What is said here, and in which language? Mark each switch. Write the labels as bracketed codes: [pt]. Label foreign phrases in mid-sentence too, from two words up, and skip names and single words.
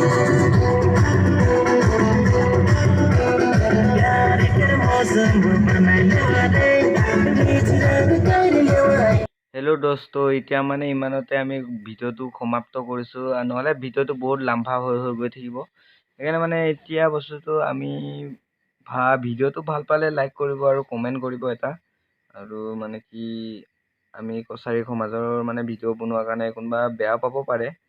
[hi] प्यार कर मौसम बना लो रे कर लो आए [as] হেল্ল' দোস্ত, এতিয়া মানে ইমানতে আমি ভিডিঅ'টো সমাপ্ত কৰিছোঁ, নহ'লে ভিডিঅ'টো বহুত লাম্বা হৈ গৈ থাকিব। সেইকাৰণে মানে এতিয়া বস্তুটো আমি ভিডিঅ'টো ভাল পালে লাইক কৰিব আৰু কমেণ্ট কৰিব এটা। আৰু মানে কি আমি কছাৰী সমাজৰ মানে ভিডিঅ' বনোৱাৰ কাৰণে কোনোবা বেয়া পাব পাৰে।